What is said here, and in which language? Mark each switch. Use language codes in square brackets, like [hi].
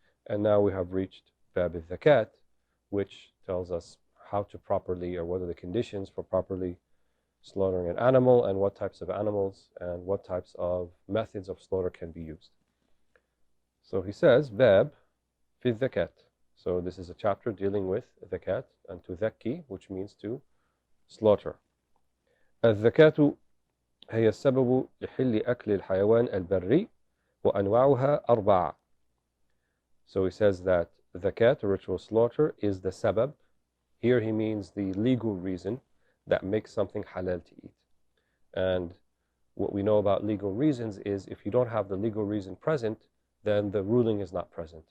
[en] And now we have reached Bab al-Zakat, which tells us how to properly, or what are the conditions for properly slaughtering an animal, and what types of animals and what types of methods of slaughter can be used. So he says, Bab fi zakat. So this is a chapter dealing with zakat and tuzakki, which means to slaughter. [ar] الزكاة هي السبب لحل أكل الحيوان البري وأنواعها أربعة. [en] So he says that zakat, or ritual slaughter, is the sabab. Here he means the legal reason that makes something halal to eat. And what we know about legal reasons is if you don't have the legal reason present, then the ruling is not present.